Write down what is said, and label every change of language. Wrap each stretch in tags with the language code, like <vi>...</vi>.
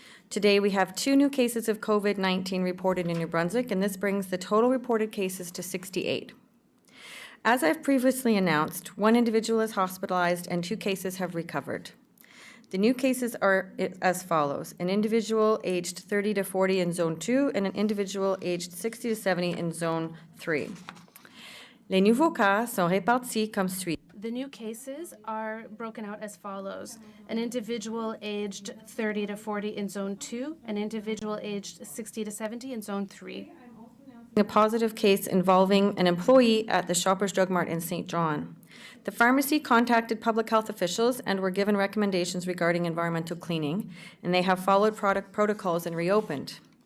<en>Today, we have 2 new cases of COVID-19 reported in New Brunswick, and this brings the total reported cases to 68. As I've previously announced, 1 individual is hospitalized and 2 cases have recovered. The new cases are as follows: an individual aged 30 to 40 in Zone 2 and an individual aged 60 to 70 in Zone 3.</en> <fr>Les nouveaux cas sont répartis comme suit.</fr> <en>The new cases are broken out as follows: an individual aged 30 to 40 in Zone 2, an individual aged 60 to 70 in Zone 3. A positive case involving an employee at the Shoppers Drug Mart in St. John. The pharmacy contacted public health officials and were given recommendations regarding environmental cleaning, and they have followed product protocols and reopened.</en>